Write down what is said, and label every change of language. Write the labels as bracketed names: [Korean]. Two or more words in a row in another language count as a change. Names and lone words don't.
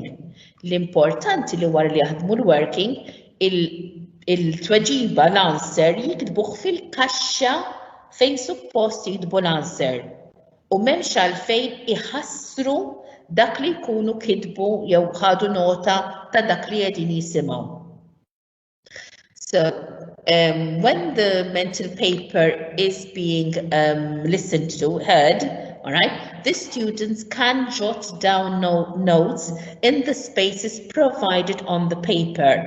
[Maltese] L-importanti li wara li jaħdmu l-working il-tweġiba l-answer jiktbuh fil-kaxxa fejn suppost jiktbu l-answer. U m'hemmx għalfejn iħassru dak li jkunu kitbu jew ħadu nota ta' dak li qegħdin jisimgħu. [English] So, when the mental paper is being listened to, heard, all right, the students can jot down notes in the spaces provided on the paper.